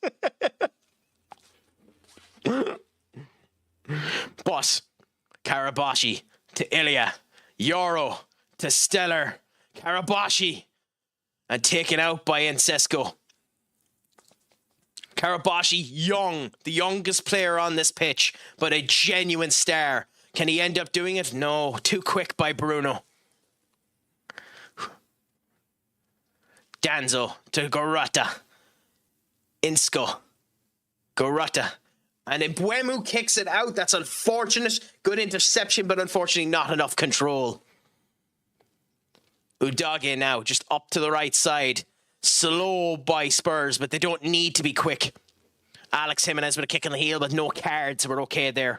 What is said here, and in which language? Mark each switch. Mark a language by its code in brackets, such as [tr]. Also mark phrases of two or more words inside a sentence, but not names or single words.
[en] But Karabashi to Ilya, Yoro to Stellar, Karabashi, and taken out by Ensesco. Karabashi, young, the youngest player on this pitch, but a genuine star. Can he end up doing it? No, too quick by Bruno. Danzo to Gorata. Insco. Gorata. And Mbuemu kicks it out. That's unfortunate. Good interception, but unfortunately not enough control. Udage now, just up to the right side. Slow by Spurs, but they don't need to be quick. Alex Jimenez with a kick in the heel, but no cards, so we're okay there.